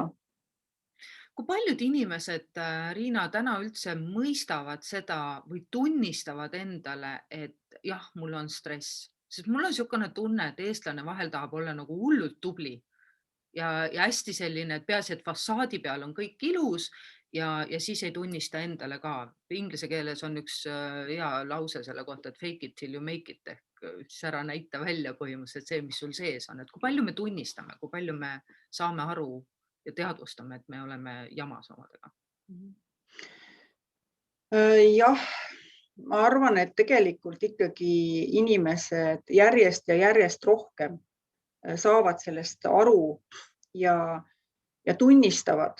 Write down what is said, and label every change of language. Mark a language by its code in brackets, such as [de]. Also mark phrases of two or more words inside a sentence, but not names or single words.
[et] Kui paljud inimesed, Riina, täna üldse mõistavad seda või tunnistavad endale, et jah, mul on stress, sest mul on niisugune tunne, et eestlane vahel tahab olla nagu hullult tubli ja hästi selline, et peaasi, et fassaadi peal on kõik ilus ja siis ei tunnista endale ka. Inglise keeles on üks hea lause selle kohta, et [en] fake it till you make it [et] ehk ära näita välja põhimõtteliselt see, mis sul sees on. Et kui palju me tunnistame, kui palju me saame aru ja teadvustame, et me oleme jamas omadega? Jah, ma arvan, et tegelikult ikkagi inimesed järjest ja järjest rohkem saavad sellest aru ja ja tunnistavad.